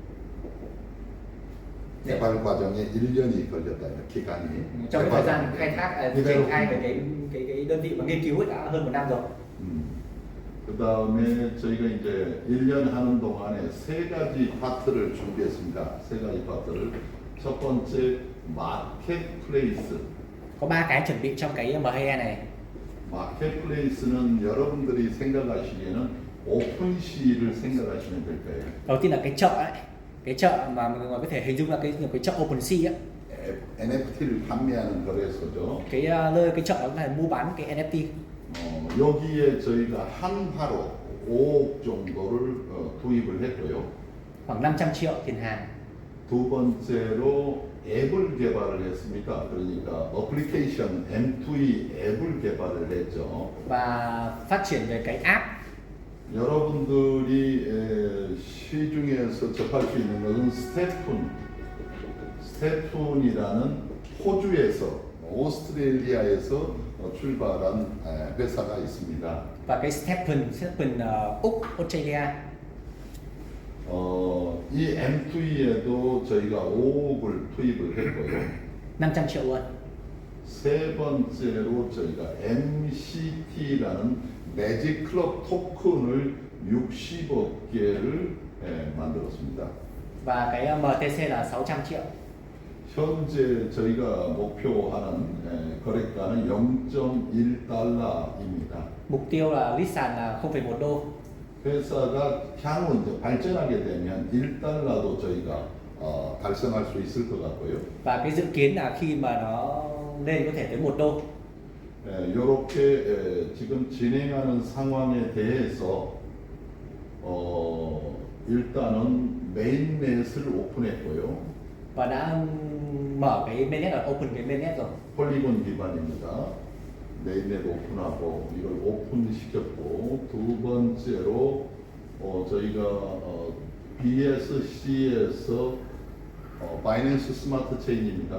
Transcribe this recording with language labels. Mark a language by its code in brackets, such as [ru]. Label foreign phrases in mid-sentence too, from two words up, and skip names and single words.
[ko] 네. 개발 과정에 1년이 걸렸다 기간이. [vi] Trong cái thời gian khai thác triển khai về cái đơn vị mà nghiên cứu ấy đã hơn 1 năm rồi. [ko] 그 다음에 저희가 이제 1년 하는 동안에 세 가지 파트를 준비했습니다. 세 가지 파트를. 첫 번째 마켓플레이스. [vi] Có 3 cái chuẩn bị trong cái M2E này. [ko] 마켓플레이스는 여러분들이 생각하시기에는 오픈시를 생각하시면 될 거예요. [vi] Đầu tiên là cái chợ ấy. Cái chợ mà mọi người có thể hình dung là cái chợ OpenSea ấy. [ko] NFT를 판매하는 거래소죠. [vi] Cái nơi cái chợ đó là mua bán cái NFT. [ko] 여기에 저희가 한화로 5억 정도를 투입을 했고요. [vi] Khoảng 500 triệu tiền hàng. [ko] 두 번째로 앱을 개발을 했습니다. 그러니까 어플리케이션 M2E 앱을 개발을 했죠. [vi] Và phát triển về cái app. [ko] 여러분들이 시중에서 접할 수 있는 것은 스태툰이라는 호주에서 오스트레일리아에서 출발한 회사가 있습니다. [vi] Và cái Stephen Úc, Australia. [ko] 이 M2E에도 저희가 5억을 투입을 했고요. [vi] 500 triệu luôn. [ko] 세 번째로 저희가 MCT라는 매직 클럽 토큰을 60억 개를 만들었습니다. [vi] và cái MTC là 600 triệu. [ko] 현재 저희가 목표하는 거래가는 0.1달러입니다. [vi] Mục tiêu là list sàn là 0,1 đô. [ko] 회사가 향후 이제 발전하게 되면 1달러도 저희가 달성할 수 있을 것 같고요. [vi] Và cái dự kiến là khi mà nó lên có thể tới 1 đô. [ko] 이렇게 지금 진행하는 상황에 대해서 일단은 메인넷을 오픈했고요. [vi] Và đã mở cái mainnet ở open cái mainnet rồi. [ko] 폴리곤 기반입니다. 메인넷 오픈하고 이걸 오픈시켰고 두 번째로 저희가 BSC에서 바이낸스 스마트 체인입니다.